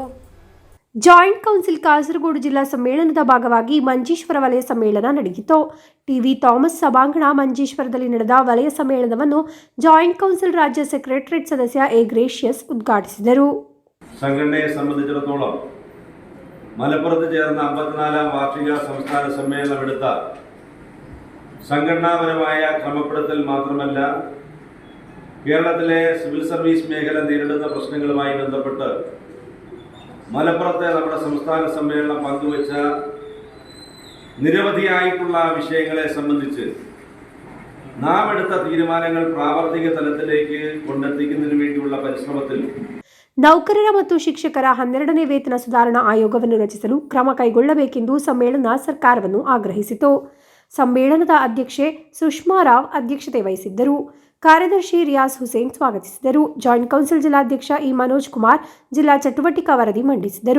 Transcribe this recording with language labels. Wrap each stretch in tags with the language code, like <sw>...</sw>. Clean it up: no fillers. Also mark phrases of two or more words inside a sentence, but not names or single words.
<kn>ಜಾಯಿಂಟ್ ಕೌನ್ಸಿಲ್ ಕಾಸರಗೋಡು ಜಿಲ್ಲಾ ಸಮ್ಮೇಳನದ ಭಾಗವಾಗಿ ಮಂಜೇಶ್ವರ ವಲಯ ಸಮ್ಮೇಳನ ನಡೆಯಿತು. ಟಿವಿ ಥಾಮಸ್ ಸಭಾಂಗಣ ಮಂಜೇಶ್ವರದಲ್ಲಿ ನಡೆದ ವಲಯ ಸಮ್ಮೇಳನವನ್ನು ಜಾಯಿಂಟ್ ಕೌನ್ಸಿಲ್ ರಾಜ್ಯ ಸೆಕ್ರೆಟರಿಯೇಟ್ ಸದಸ್ಯ ಎ ಗ್ರೇಷಿಯಸ್ ಉದ್ಘಾಟಿಸಿದರು.</kn> <ml>സംഘടനയെ സംബന്ധിച്ചിടത്തോളം മലപ്പുറത്ത് ചേർന്ന 54-ാം വാർഷിക സംസ്ഥാന സമ്മേളനം എടുത്ത സംഘടനാപരമായ ക്രമപ്പെടുത്തൽ മാത്രമല്ല, കേരളത്തിലെ സിവിൽ സർവീസ് മേഖല നേരിടുന്ന പ്രശ്നങ്ങളുമായി ബന്ധപ്പെട്ട് മലപ്പുറത്തെ നമ്മുടെ സംസ്ഥാന സമ്മേളനം പങ്കുവച്ച നിരവധിയായിട്ടുള്ള വിഷയങ്ങളെ സംബന്ധിച്ച് നാം എടുത്ത തീരുമാനങ്ങൾ പ്രാവർത്തിക തലത്തിലേക്ക് കൊണ്ടെത്തിക്കുന്നതിന് വേണ്ടിയുള്ള പരിശ്രമത്തിൽ</ml> <kn>ನೌಕರರ ಮತ್ತು ಶಿಕ್ಷಕರ 12ನೇ ವೇತನ ಸುಧಾರಣಾ ಆಯೋಗವನ್ನು ರಚಿಸಲು ಕ್ರಮ ಕೈಗೊಳ್ಳಬೇಕೆಂದು ಸಮ್ಮೇಳನ ಸರ್ಕಾರವನ್ನು ಆಗ್ರಹಿಸಿತು. ಸಮ್ಮೇಳನದ ಅಧ್ಯಕ್ಷೆ ಸುಷ್ಮಾ ರಾವ್ ಅಧ್ಯಕ್ಷತೆ ವಹಿಸಿದ್ದರು. ಕಾರ್ಯದರ್ಶಿ ರಿಯಾಜ್ ಹುಸೇನ್ ಸ್ವಾಗತಿಸಿದರು. ಜಾಯಿಂಟ್ ಕೌನ್ಸಿಲ್ ಜಿಲ್ಲಾಧ್ಯಕ್ಷ ಇ ಮನೋಜ್ ಕುಮಾರ್ ಜಿಲ್ಲಾ ಚಟುವಟಿಕಾ ವರದಿ ಮಂಡಿಸಿದರು.</kn>